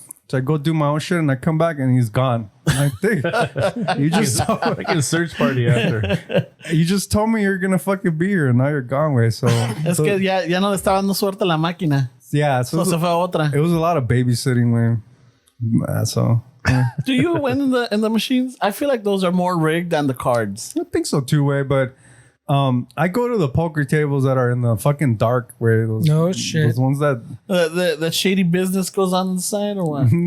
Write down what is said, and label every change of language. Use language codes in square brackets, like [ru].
[en] So I go do my own shit and I come back and he's gone. I'm like, dude, you just Like a search party after. you just told me you're gonna fucking be here and now you're gone, way. So [es] Es que ya no le estaba dando suerte a la máquina. [en] yeah, so [es] So se fue a otra. [en] it was a lot of babysitting, way. So yeah. Do you win in the machines? I feel like those are more rigged than the cards. I think so too, way. But I go to the poker tables that are in the fucking dark, where those No shit. those ones that The shady business goes on the side or what?